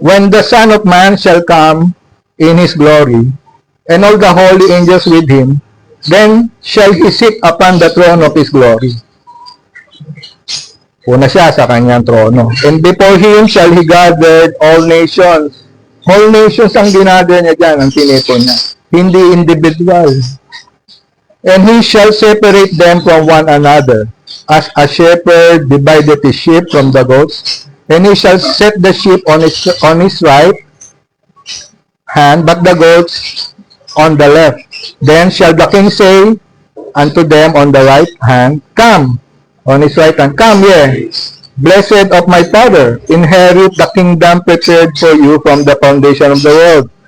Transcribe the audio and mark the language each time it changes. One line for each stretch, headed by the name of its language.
English: "When the Son of Man shall come in His glory, and all the holy angels with Him, then shall He sit upon the throne of His glory."
Filipino: Una siya sa kanyang trono.
English: "And before Him shall He gather all nations." All nations
Filipino: ang ginather niya dyan, ang tinipon niya. Hindi individual.
English: "And He shall separate them from one another, as a shepherd divided his sheep from the goats. And he shall set the sheep on his right hand, but the goats on the left. Then shall the king say unto them on the right hand, Come, on his right hand, Come ye, blessed of my Father, inherit the kingdom prepared for you from the foundation of the world.